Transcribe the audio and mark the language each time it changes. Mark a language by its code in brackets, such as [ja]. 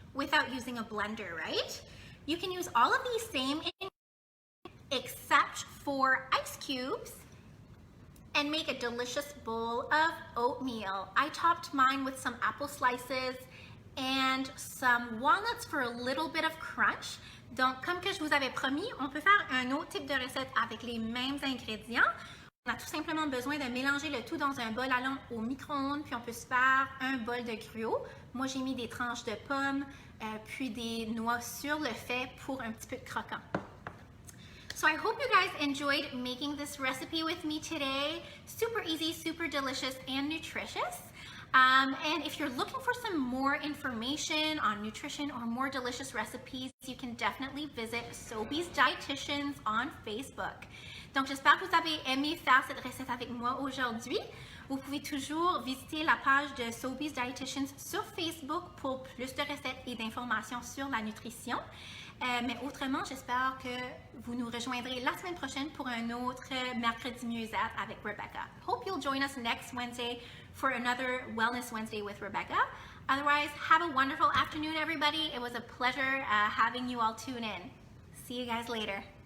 [en] without using a blender, right? You can use all of these same except for ice cubes and make a delicious bowl of oatmeal. I topped mine with some apple slices and some walnuts for a little bit of crunch. [fr] Donc, comme que je vous avais promis, on peut faire un autre type de recette avec les mêmes ingrédients. On a tout simplement besoin de mélanger le tout dans un bol allant au micro-ondes, puis on peut se faire un bol de gruau. Moi, j'ai mis des tranches de pommes, puis des noix sur le fait pour un petit peu de croquant. [en] So I hope you guys enjoyed making this recipe with me today. Super easy, super delicious, and nutritious. And if you're looking for some more information on nutrition or more delicious recipes, you can definitely visit Sobeys Dietitians on Facebook. [fr] Donc, j'espère que vous avez aimé faire cette recette avec moi aujourd'hui. Vous pouvez toujours visiter la page de Sobeys Dietitians sur Facebook pour plus de recettes et d'informations sur la nutrition. Mais autrement, j'espère que vous nous rejoindrez la semaine prochaine pour un autre Mercredi Mieux-être avec Rebecca. [en] Hope you'll join us next Wednesday for another Wellness Wednesday with Rebecca. Otherwise, have a wonderful afternoon, everybody. It was a pleasure having you all tune in. See you guys later.